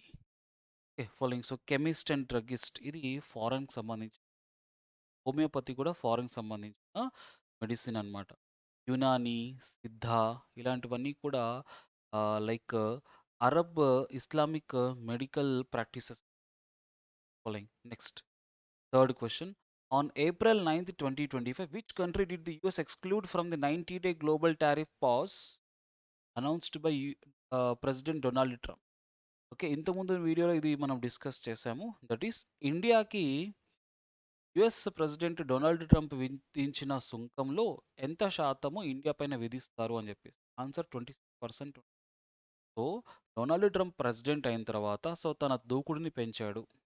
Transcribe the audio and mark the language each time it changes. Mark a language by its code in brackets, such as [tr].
[te] Okay, following. So chemist and druggist ఇది ఫారెన్‌కి సంబంధించి, homeopathy కూడా ఫారెన్‌కి సంబంధించిన మెడిసిన్ అన్నమాట. యునాని, సిద్ధ ఇలాంటివన్నీ కూడా like Arab Islamic medical practices. Following. Next third question. [en] On April 9th, 2025, which country did the US exclude from the 90-day global tariff pause announced by President Donald Trump? [te] Okay, ఇంతకుముందు వీడియోలో ఇది మనం discuss చేసాము. That is ఇండియాకి US president Donald Trump విధించిన సుంకంలో ఎంత శాతము India పైన విధిస్తారు అని చెప్పేసి answer 26%. So Donald Trump president అయిన తర్వాత సో తన దూకుడుని పెంచాడు.